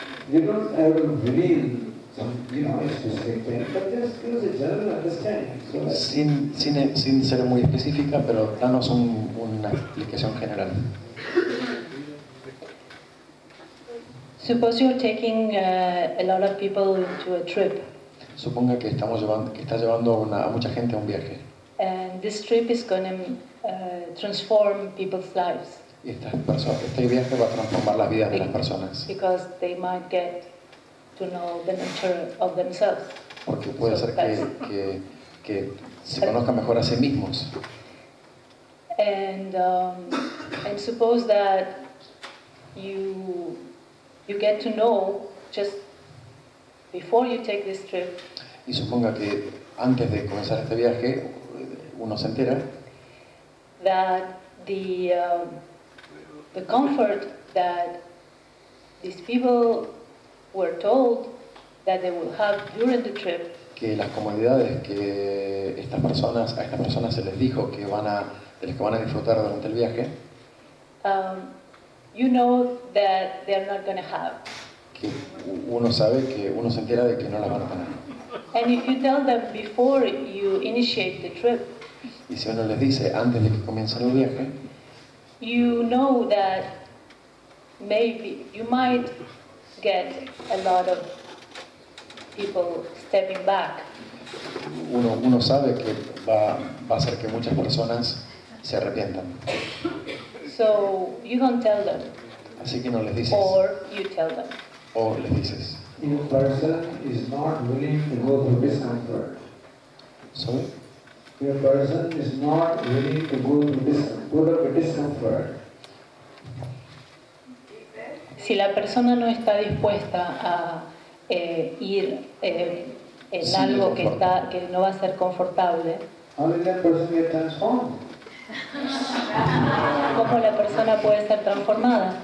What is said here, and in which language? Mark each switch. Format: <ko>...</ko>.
<en>You don't have to reveal some, specific thing, but just give us a general understanding. So that</en> <es>Sin ser muy específica, pero danos una explicación general.</es> <en>Suppose you're taking a lot of people into a trip,</en> <es>Suponga que está llevando a mucha gente a un viaje.</es> <en>and this trip is going to transform people's lives</en> <es>Y este viaje va a transformar las vidas de las personas.</es> <en>because they might get to know the nature of themselves.</en> <es>Porque puede ser que se conozcan mejor a sí mismos.</es> <en>And suppose that you get to know just before you take this trip</en> <es>Y suponga que antes de comenzar este viaje, uno se entera</es> <en>that the comfort that these people were told that they will have during the trip</en> <es>que las comodidades que a estas personas se les dijo de las que van a disfrutar durante el viaje,</es> <en>you know that they're not going to have.</en> <es>que uno se entera de que no las van a tener.</es> <en>And if you tell them before you initiate the trip,</en> <es>Y si uno les dice antes de que comiencen el viaje,</es> <en>you know that maybe you might get a lot of people stepping back.</en> <es>Uno sabe que va a hacer que muchas personas se arrepientan.</es> <en>So you don't tell them,</en> <es>Así que no les dices.</es> <en>or you tell them.</en> <es>O les dices.</es> <en>If a person is not willing to go through discomfort, ¿Sorry? if a person is not willing to go through discomfort,</en> <es>Si la persona no está dispuesta a ir en Sí, algo que, confort. que no va a ser confortable,</es> <en>how will that person get transformed?</en> <es>¿cómo la persona puede ser transformada?</es>